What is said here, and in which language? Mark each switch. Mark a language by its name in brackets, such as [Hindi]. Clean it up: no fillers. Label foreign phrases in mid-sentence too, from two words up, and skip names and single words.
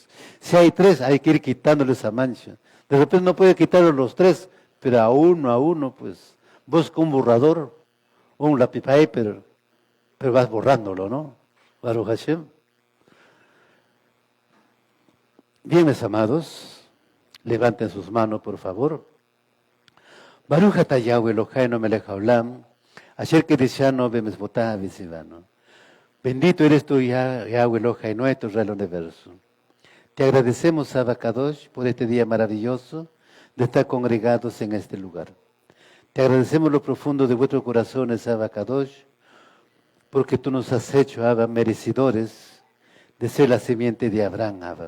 [Spanish] Si hay 3, hay que ir quitándole esa mancha. De repente no puede quitarlo los 3, pero a uno, pues. Busca un borrador, un lápiz paper, pero vas borrándolo, ¿no? [Hebrew] ברוך השם. [Spanish] Bien, mis amados, levanten sus manos, por favor. [Hebrew] ברוך אתה יהוה אלהינו מלך העולם אשר קדשנו במצותיו וצונו. [Spanish] Bendito eres tú, [Hebrew] יהוה אלהינו, [Spanish] nuestro Rey del Universo. Te agradecemos, [Hebrew] אבא קדוש, [Spanish] por este día maravilloso de estar congregados en este lugar. Te agradecemos lo profundo de vuestros corazones, [Hebrew] אבא קדוש, [Spanish] porque tú nos has hecho, Abba, merecedores de ser la simiente de Abraham, Abba.